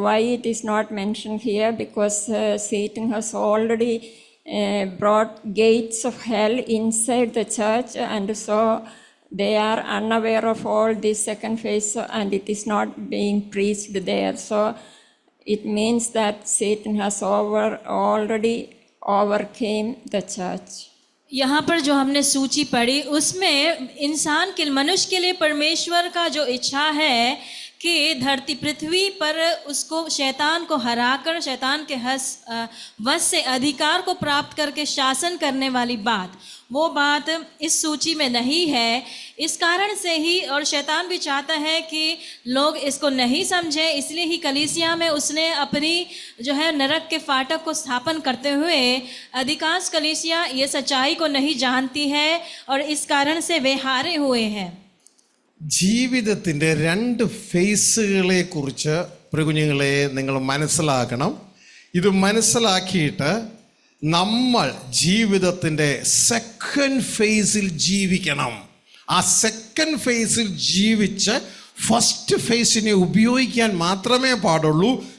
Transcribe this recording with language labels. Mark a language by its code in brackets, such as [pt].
[en] Why it is not mentioned here? Because Satan has already brought gates of hell inside the church, and so they are unaware of all this second phase, and it is not being preached there. So it means that Satan has already overcame the church. [hi] यहाँ पर जो हमने सूची पढ़ी उसमें इंसान के मनुष्य के लिए परमेश्वर का जो इच्छा है कि धरती पृथ्वी पर उसको शैतान को हराकर शैतान के वश से अधिकार को प्राप्त करके शासन करने वाली बात, वो बात इस सूची में नहीं है। इस कारण से ही और शैतान भी चाहता है कि लोग इसको नहीं समझें, इसलिए ही कलीसिया में उसने अपनी जो है नरक के फाटक को स्थापन करते हुए अधिकांश कलीसिया ये सच्चाई को नहीं जानती है और इस कारण से वे हारे हुए हैं। [ml] ജീവിതത്തിൻ്റെ 2 ഫേസുകളെ കുറിച്ച് പ്രിയകുഞ്ഞുങ്ങളെ നിങ്ങൾ മനസ്സിലാക്കണം. ഇത് മനസ്സിലാക്കിയിട്ട് നമ്മൾ ജീവിതത്തിൻ്റെ [en] second ഫേസിൽ [ml] ജീവിക്കണം. ആ [en] second ഫേസിൽ [ml] ജീവിച്ച് [en] first ഫേസിനെ [ml] ഉപയോഗിക്കാൻ മാത്രമേ പാടുള്ളൂ.